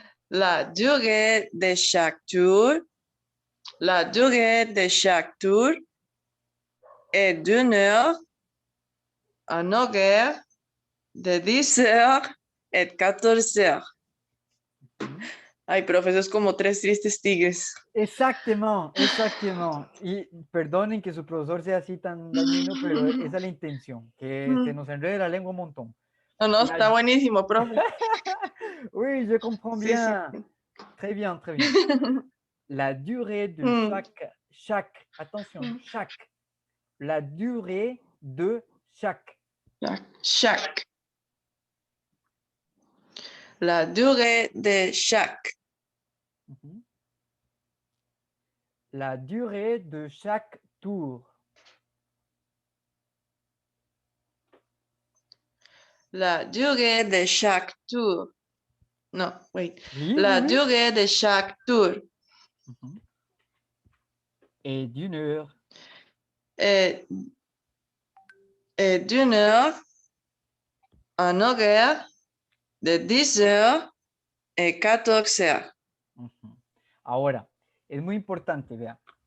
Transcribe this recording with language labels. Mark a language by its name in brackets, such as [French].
[French] La durée de chaque tour. La durée de chaque tour est d'1 heure en horaire de 10 heures et 14 heures. [Spanish] Ay, profe, eso es como 3 tristes tigres. [French] Exactement, exactement. [Spanish] Y perdonen que su profesor sea así tan dañino, pero esa es la intención, que se nos enrede la lengua un montón. No, no, está buenísimo, profe. [French] Oui, je comprends [Spanish] Sí, bien. sí. [French] Très bien, très bien. La durée de chaque, attention, chaque. La durée de chaque. Chaque. La durée de chaque. La durée de chaque tour. La durée de chaque tour. Non, wait. Oui, La oui, oui. durée de chaque tour. Et d'1 heure. Et d'1 heure en horaire de 10 heures et 14 heures. [Spanish] Ahora, es muy importante, vea.